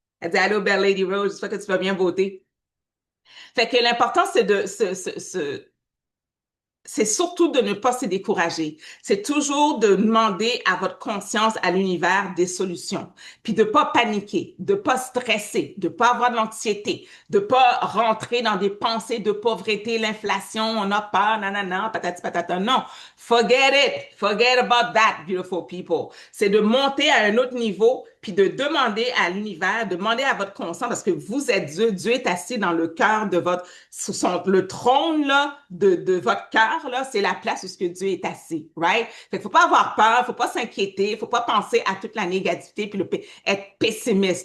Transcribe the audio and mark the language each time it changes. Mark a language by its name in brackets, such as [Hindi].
[French] Elle dit allô, belle Lady Rose. J'espère que tu vas bien voter. Fait que l'important, c'est c'est surtout de ne pas se décourager. C'est toujours de demander à votre conscience, à l'univers, des solutions. Puis de pas paniquer, de pas stresser, de pas avoir de l'anxiété, de pas rentrer dans des pensées de pauvreté, l'inflation, on a peur, nanana, patati patata. Non. [English] Forget it. Forget about that, beautiful people. [French] C'est de monter à un autre niveau puis de demander à l'univers, demander à votre conscience, parce que vous êtes Dieu, Dieu est assis dans le cœur de votre, le trône là, de votre cœur, là, c'est la place où ce que Dieu est assis, right? Fait qu'il faut pas avoir peur, faut pas s'inquiéter, faut pas penser à toute la négativité puis être pessimiste.